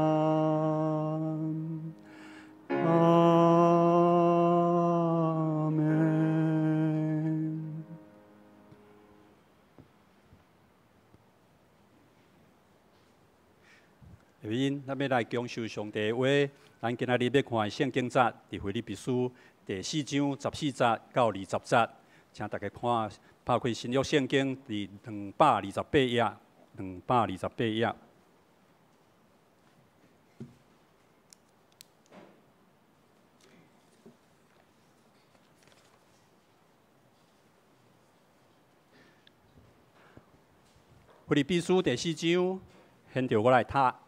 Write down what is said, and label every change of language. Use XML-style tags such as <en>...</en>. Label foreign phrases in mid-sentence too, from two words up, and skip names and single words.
<nan>阿门。下面，咱要来讲受上帝的话。咱今仔日要看的圣经节，伫腓立比书第4章14节到20节，请大家看，拍开新约圣经第228页，228页。腓立比书第4章，现着我来读。</nan>